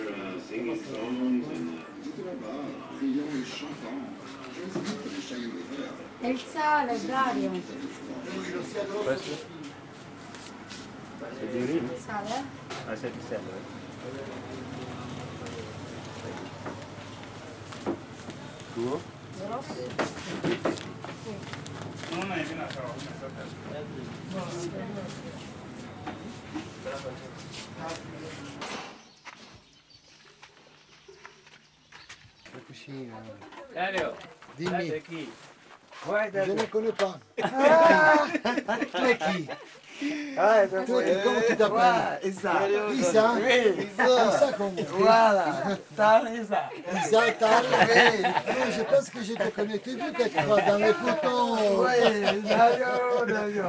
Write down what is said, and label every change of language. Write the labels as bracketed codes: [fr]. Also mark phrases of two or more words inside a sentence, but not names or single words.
[it] E il sale, Dario. Questo? [fr] C'est du riz? [it] Sale? [fr] Ah, c'est du sel, oui. [it] Tuo? La cucina. Dario, Dimmi. [fr] c'est qui? Je ne connais pas. Ah, tu es qui? Ah, Comment tu t'appelles? Isa. Isa? Oui, Isa comme voilà. Tal Isa. Isa, Tal. Non, je pense que je te connais. Tu vu quelque part dans les photos.